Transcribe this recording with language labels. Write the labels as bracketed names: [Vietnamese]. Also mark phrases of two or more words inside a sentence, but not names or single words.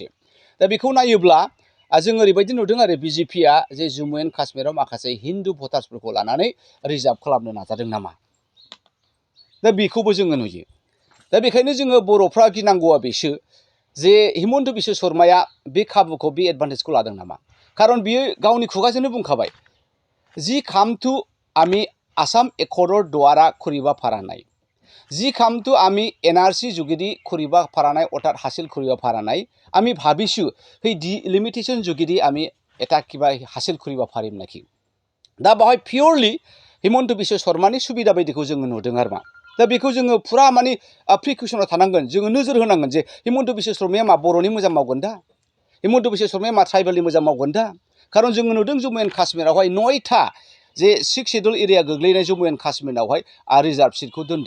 [Bodo] दा बेखौ नायोब्ला जों ओरैबायदि नुदों आरो बिजेपिआ जे जम्मु एन्ड काश्मीराव माखासे हिन्दु भटार्सफोरखौ लानानै रिजार्भ खालामनो नाजादों नामा, दा बेखौबो जोङो नुयो। दा बेखायनो जोङो बर'फ्रा गिनांगौआ बेसो जे हिमन्त बिश्व शर्माया बे खाबुखौ, बे एडभान्टेजखौ लादों नामा। खारन बियो गावनि खुगाजोंनो बुंखाबाय, [Assamese] যি কামটো আমি আসাম একৰ্ডৰ দ্বাৰা কৰিব পৰা নাই, जी कामটো আমি এনআরসি যোগেদি কৰিব পৰা নাই, অৰ্থাৎ হাসিল কৰিব পৰা নাই। আমি ভাবিছোঁ সেই ডিলিমিটেশ্যন যোগেদি আমি এটা কিবা হাসিল কৰিব পাৰিম নেকি। [Bodo] दा बावहाय पियरलि हिमन्त बिश्व शर्मानि सुबिदा बायदिखौ जोङो नुदों आरो मा। दा बेखौ जोङो फुरा माने प्रिकसनाव थानांगोन, जोङो नोजोर होनांगोन जे हिमन्त बिश्व शर्माया मा बर'नि मोजां मावगोन दा, हिमन्त बिश्व शर्माया मा ट्राइबेलनि मोजां मावगोन दा। खारन जोङो नुदों जम्मु एन्ड काश्मीरावहाय 9टा जे 6 [English] schedule area [Bodo] गोग्लैनाय जम्मु एन्ड काश्मीरावहाय रिजार्भ सिटखौ दोनदों।